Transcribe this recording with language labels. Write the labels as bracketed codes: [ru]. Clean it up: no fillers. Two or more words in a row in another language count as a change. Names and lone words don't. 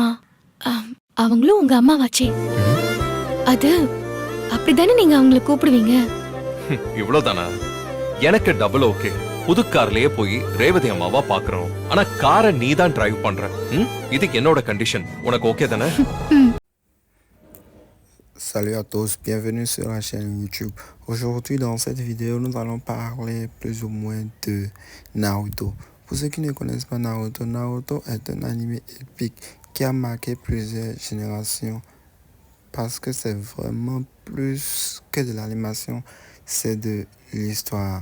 [ta] அவங்களும் உங்க அம்மாவாச்சே. அது அப்படித்தானே நீங்க அவங்களை கூப்பிடுவீங்க? இவ்வளவுதானா? எனக்கு [en] double OK. [ta] புது கார்லயே போய் ரேவதி அம்மாவா பாக்குறோம். ஆனா காரை நீ தான் டிரைவ் பண்ற. இதுக்கு என்னோட கண்டிஷன். உனக்கு ஓகே தானே? [fr] Salut à tous, bienvenue sur la chaîne YouTube. Aujourd'hui dans cette vidéo nous allons parler plus ou moins de Naruto. Pour ceux qui ne connaissent pas Naruto, Naruto est un animé épique qui a marqué plusieurs générations parce que c'est vraiment plus que de l'animation, c'est de l'histoire.